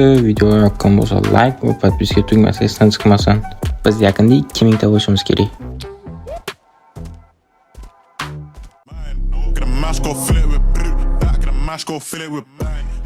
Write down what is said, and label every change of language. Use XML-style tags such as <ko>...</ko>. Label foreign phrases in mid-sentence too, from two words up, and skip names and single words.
<uz>Video yoqqan bo'lsa like va podpiska tugmasi esdan chiqmasin. Biz yaqinda 2000 ta bo'lishimiz kerak.</uz> <en>Get a mask, go fill it with brute. Get a mask, go fill it with bang.</en>